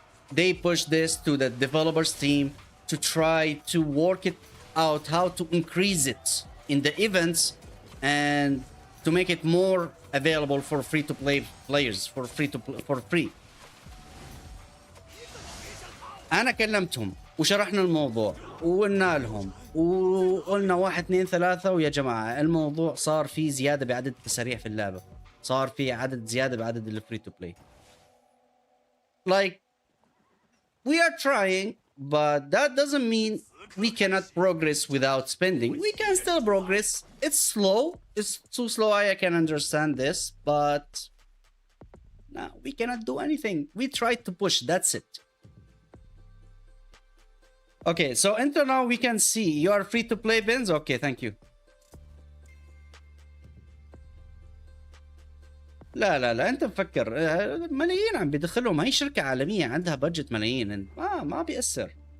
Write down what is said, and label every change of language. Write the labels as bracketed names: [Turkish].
[English] They pushed this to the developers team to try to work it out, how to increase it in the events and to make it more available for free-to-play players, for free. [Arabic] أنا كلمتهم وشرحنا الموضوع وقلنا لهم وقلنا 1 2 3 ويا جماعة الموضوع صار فيه زيادة بعدد التساريع في اللعبة، صار فيه عدد زيادة بعدد الفري-to-play. [English] Like we are trying, but that doesn't mean we cannot progress without spending. We can still progress. It's slow. It's too slow. I can understand this, but no, we cannot do anything. We tried to push. That's it. Okay, so until now we can see you are free to play, Benz. Okay, thank you. [Arabic] لا لا لا انت مفكر ملايين عم بيدخلهم، هي شركة عالمية عندها بادجت ملايين، ما بيأثر.